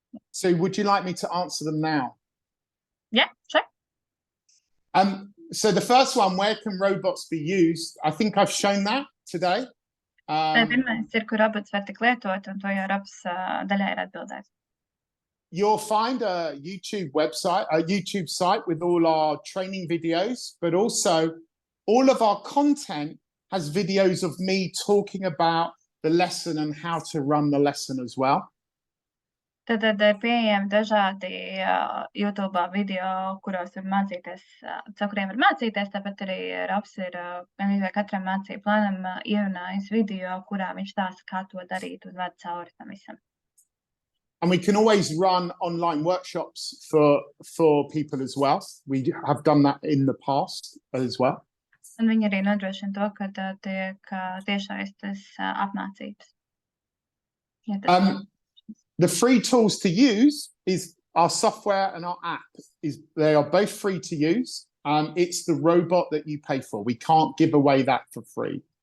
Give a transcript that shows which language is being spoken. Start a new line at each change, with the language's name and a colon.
English: So would you like me to answer them now? Yeah, sure. So the first one, where can robots be used? I think I've shown that today.
Latvian: Pirmais ir, kur robots var tik lietot, un to jau Robs daļai ir atbildējis.
English: You'll find a YouTube site with all our training videos, but also all of our content has videos of me talking about the lesson and how to run the lesson as well.
Latvian: Tad ir pieejami dažādi YouTube video, kuros var mācīties, kuriem var mācīties, tāpat arī Robs ir katram mācību plānam ierunājis video, kurā viņš stāsta, kā to darīt un ved cauri tam visam.
English: And we can always run online workshops for people as well. We have done that in the past as well.
Latvian: Un viņi arī nodrošina to, ka tiek tiešsaistes apmācības.
English: The free tools to use is our software and our app. They are both free to use. It's the robot that you pay for. We can't give away that for free.